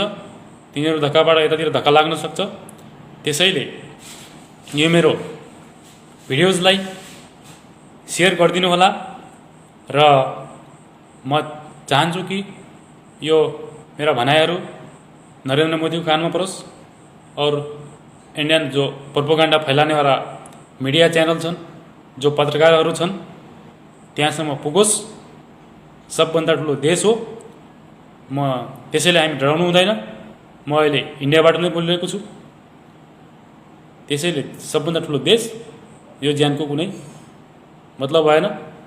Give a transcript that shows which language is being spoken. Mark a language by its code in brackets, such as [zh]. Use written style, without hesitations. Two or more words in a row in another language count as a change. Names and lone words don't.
[ne] तिनीहरू धक्काबाट यतातिर धक्का लाग्न सक्छ। त्यसैले यो मेरो भिडियोजलाई सेयर गरिदिनु होला र म चाहन्छु कि यो मेरा भनाइहरू नरेन्द्र मोदीको कानमा परोस् [hi] और इंडियन जो प्रोपोगंडा फैलाने वाला [en] media channel [ne] छन्, जो पत्रकारहरू छन् त्यहाँसम्म पुगोस्। सबभन्दा ठुलो देश हो, म त्यसैले हामी डराउनु हुँदैन। म अहिले इन्डियाबाट नै बोलिरहेको छु। त्यसैले सबभन्दा ठुलो देश, यो ज्यानको कुनै मतलब भएन।